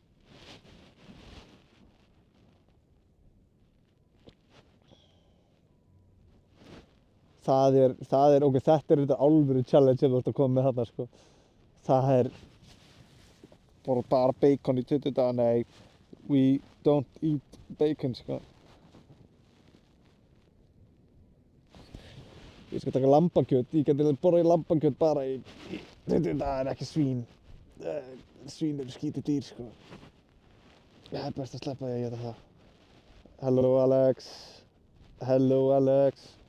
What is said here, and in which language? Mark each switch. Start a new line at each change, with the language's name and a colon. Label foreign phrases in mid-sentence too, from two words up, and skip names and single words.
Icelandic: Það er, ok, þetta er þetta alvöru challenge sem þú ert að koma með þarna, sko. Það er bara bacon í 20 daga, nei,
English: we don't eat bacon,
Icelandic: sko. Ég skal taka lambakjöt, ég geti borðað lambakjöt bara í 20 daga en ekki svín. Svín eru skítið dýr, sko. Það er best að sleppa því að geta það.
English: Hello Alex.